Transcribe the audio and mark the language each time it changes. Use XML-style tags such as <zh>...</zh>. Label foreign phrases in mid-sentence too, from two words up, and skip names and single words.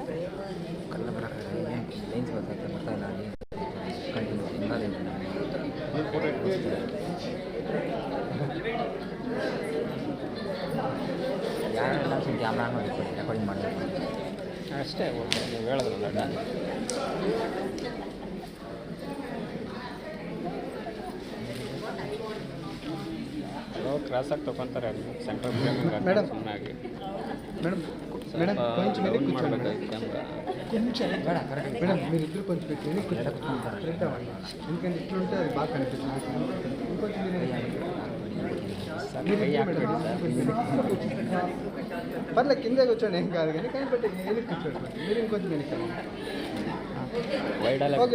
<kn>ಕಲ್ಲ ಬರೋಕ್ಕಾಗಲ್ಲ ಲೈನ್ಸ್ ಬರ್ತಾಯಿತ್ತು ಬರ್ತಾ ಇಲ್ಲ ಅಲ್ಲಿ ಕಂಟಿನ್ಯೂ ಯಾರೆಲ್ಲ ಸ್ವಲ್ಪ ಕ್ಯಾಮ್ರಾ ನೋಡಿ ರೆಕಾರ್ಡಿಂಗ್ ಮಾಡಬೇಕು ಅಷ್ಟೇ ಓಕೆ ನೀವು ಹೇಳಿದ್ರಲ್ಲ ಡನ್ ಕ್ರಾಸಾಗಿ ತೊಗೊತಾರೆ ಸೆಂಟ್ರಲ್ ಮೇಡಮ್ ಸುಮ್ಮನಾಗಿ</kn> <te>మేడం మేడం కొంచెం వెనక్కి</te> <kn>ಮಾಡಬೇಕಾಗಿ ಕ್ಯಾಮ್ರಾ</kn> <te>కొంచెం మేడం మీరు ఇద్దరు కొంచెం పెట్టి వెనక్కి కరెక్ట్ అవ్వండి ఎందుకంటే ఇట్లుంటే అది బాగా కనిపిస్తుంది ఇంకొంచెం</te> <kn>ಸರ್ ಕೈ ಹಾಕ್ಬೇಡಿ ಸರ್</kn> <te>పర్లేదు కింద కూర్చోండి ఏం కాదు కానీ కానీ బట్ వెనక్కి కూర్చోండి మీరు ఇంకొంచెం వెనక్కి ಓಕೆ</te>